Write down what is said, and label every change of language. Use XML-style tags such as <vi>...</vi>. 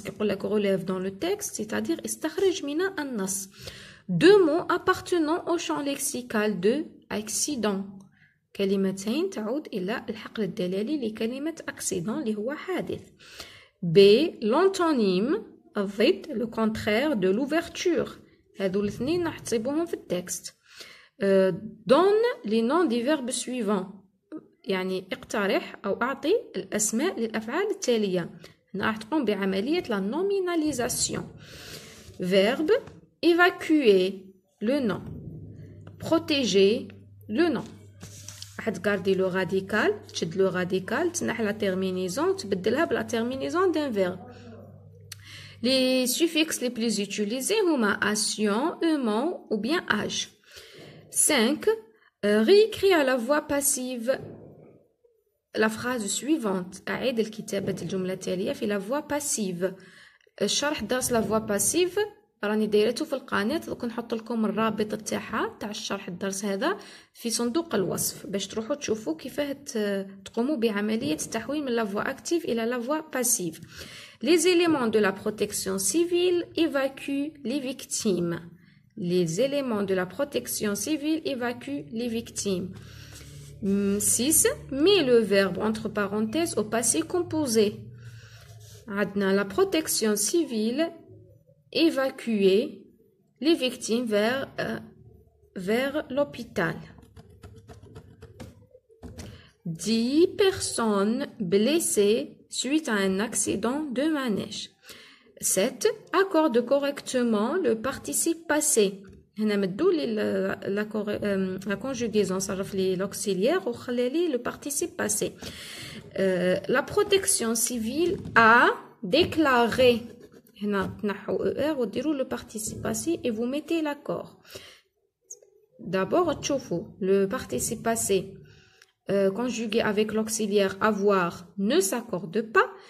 <ar>كيقول لك</ar> <fr>relève dans le texte c'est-à-dire</fr> <ar>استخرج من النص.</ar> <fr>deux mots appartenant au champ lexical de accident.</fr> <ar>كلمتين تعود إلى الحقل الدلالي لكلمة accident اللي هو حادث.</ar> <fr>B l'antonyme</fr> <ar>الضد</ar> <fr>le contraire de l'ouverture.</fr> <ar>هذو الاثنين راح تصيبوهم في التكست.</ar> <fr>donne les noms des verbes suivants.</fr> <ar>يعني اقترح أو أعطي الأسماء للأفعال التالية. هنا راح تقوم بعملية la nominalisation.</ar> <fr>verbe évacuer le nom. protéger le nom.</fr> <ar>راح تقاردي لو راديكال تشد لو راديكال تنحي لا terminaison تبدلها بلا terminaison</ar> <fr>d'un verbe. Les suffixes les plus utilisés هما action, aimant ou bien âge. 5. Réécrit à la voix passive la phrase suivante.</fr> <ar>أعيد الكتابة الجملة التالية في la voix passive. الشرح درس la voix passive راني دايرته في القناة، دوك نحط لكم الرابط تاعها تاع الشرح الدرس هذا في صندوق الوصف باش تروحوا تشوفوا كيفاه تقوموا بعملية التحويل من la voix active إلى la voix passive.</ar> <fr>Les éléments de la protection civile évacuent les victimes. Les éléments de la protection civile évacuent les victimes. 6. Mets le verbe entre parenthèses au passé composé.</fr> <ar>عندنا</ar> <fr>la protection civile évacuer les victimes vers l'hôpital. 10 personnes blessées suite à un accident de manège. 7. Accorde correctement le participe passé.</fr> <ar>هنا مدو لي la conjugaison صرف لي l'auxiliaire وخلي لي le participe passé.</ar> <fr>La protection civile a déclaré.</fr> <ar>هنا تنحو</ar> <fr>ER</fr> <ar>وديروا</ar> <fr>le participe passé et vous mettez l'accord. D'abord</fr> <ar>تشوفوا</ar> <fr>le participe passé conjugué avec l'auxiliaire avoir ne s'accorde pas.</fr>